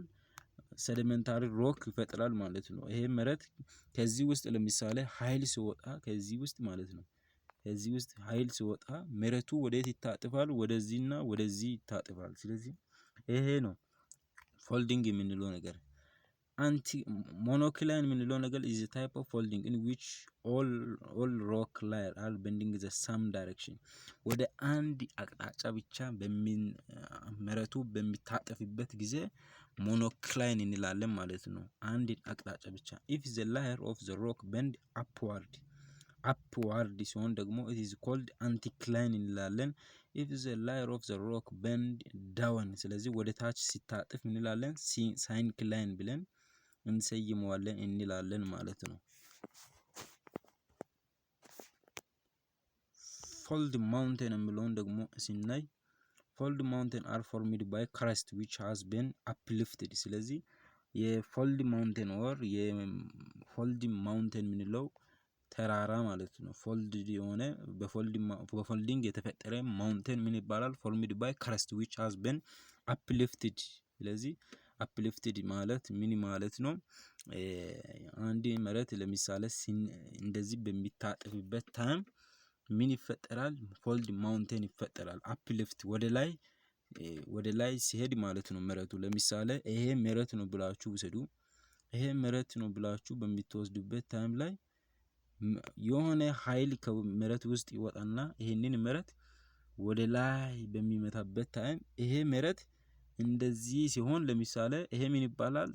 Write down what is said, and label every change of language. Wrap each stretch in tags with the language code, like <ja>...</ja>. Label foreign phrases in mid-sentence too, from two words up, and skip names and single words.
<en>sedimentary rock</en> <am>ይፈጥራል ማለት ነው። ይሄ መሬት ከዚህ ውስጥ ለምሳሌ ኃይል ሲወጣ ከዚህ ውስጥ ማለት ነው ከዚህ ውስጥ ኃይል ሲወጣ መሬቱ ወዴት ይታጠፋል? ወደዚህና ወደዚህ ይታጠፋል። ስለዚህ ይሄ ነው ፎልዲንግ የምንለው ነገር</am> <en>anti monocline</en> <am>የምንለው ነገር</am> <en>is a type of folding in which all rock layer are bending the same direction</en> <am>ወደ አንድ አቅጣጫ ብቻ መሬቱ በሚታጠፍበት ጊዜ ሞኖክላይን እንላለን ማለት ነው። አንድ አቅጣጫ ብቻ</am> <en>if the layer of the rock bend upward</en> <am>ሲሆን ደግሞ</am> <en>it is called anticline እንላለን። if the layer of the rock bend down</en> <am>ስለዚህ ወደ ታች ሲታጠፍ እንላለን syncline ብለን እንሰይመዋለን እንላለን ማለት ነው።</am> <en>fold mountain</en> <am>የሚለውን ደግሞ ሲናይ</am> <en>fold mountain are formed by crust which has been uplifted</en> <am>ስለዚህ</am> <en>fold mountain</en> <am>or</am> <en>fold mountain</en> <am>የምንለው ተራራ ማለት ነው። ፎልድ የሆነ በፎልዲንግ የተፈጠረ ማውንቴን ምን ይባላል?</am> <en>formed by crust which has been uplifted</en> <am>ስለዚህ uplifted ማለት ምን ማለት ነው? አንድ መሬት ለምሳሌ እንደዚህ በሚታጠፍበት ታይም ምን ይፈጠራል? ፎልድ ማውንቴን ይፈጠራል። uplift ወደ ላይ ሲሄድ ማለት ነው መሬቱ። ለምሳሌ ይሄ መሬት ነው ብላችሁ ውሰዱ። ይሄ መሬት ነው ብላችሁ በሚትወስዱበት ታይም ላይ የሆነ ኃይል ከመሬት ውስጥ ይወጣና ይሄንን መሬት ወደ ላይ በሚመታበት ታይም ይሄ መሬት እንደዚህ ሲሆን ለምሳሌ ይሄ ምን ይባላል?</am>